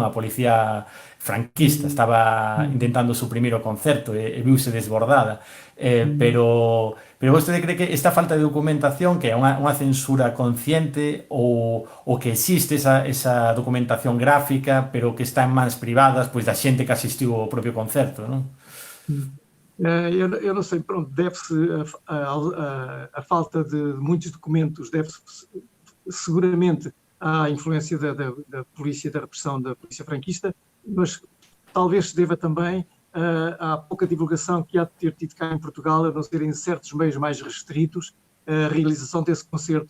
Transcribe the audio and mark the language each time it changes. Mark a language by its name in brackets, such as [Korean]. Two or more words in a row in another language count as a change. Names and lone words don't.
[Galician] A policía franquista estaba intentando suprimir o concerto e viuse desbordada. Pero vostede cree que esta falta de documentación que é unha censura consciente ou que existe esa documentación gráfica pero que está en mans privadas pois da xente que asistiu ao propio concerto, non? [Portuguese] Eu não sei, pronto, deve-se a falta de muitos documentos, deve-se seguramente à influência da polícia, da repressão da polícia franquista, mas talvez se deva também à pouca divulgação que há de ter tido cá em Portugal, a não ser em certos meios mais restritos, a realização desse concerto.